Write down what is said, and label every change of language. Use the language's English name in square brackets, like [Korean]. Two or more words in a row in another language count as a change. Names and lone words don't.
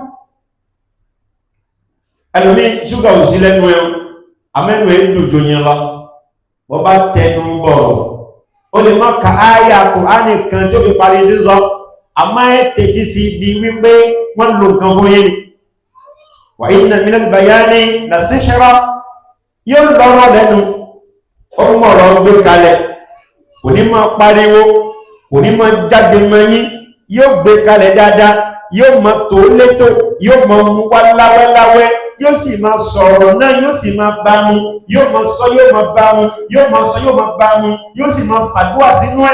[Yoruba] Ẹlòmí ṣúgà ò sí lẹ́nu ẹ̀, àmẹ́nu ẹ̀ dùn jò yẹn lọ. Wọ́n bá tẹnu bọ̀rọ̀, ó lè má ka áyà Kùránì kan tó fi parí sísọ, àmọ́ ẹ̀ tètè sí ibi wípé wọ́n lò nǹkan fún yín ni. [Arabic] وإن من البيان لسحرا, [Yoruba] yóò lọ́rọ̀ lẹ́nu, ó mọ̀rọ̀ gbé kalẹ̀, kò ní máa pariwo, kò ní máa jáde mẹ́yìn, yóò gbé kalẹ̀ dáadáa, yóò máa tó létò, yóò máa mú wá láwẹ́láwẹ́, yóò sì máa sọ̀rọ̀ náà, yóò sì máa bá mu, yóò máa sọ, yóò máa bá mu, yóò máa sọ, yóò máa bá mu, yóò sì máa fàdúrà sínú ẹ̀.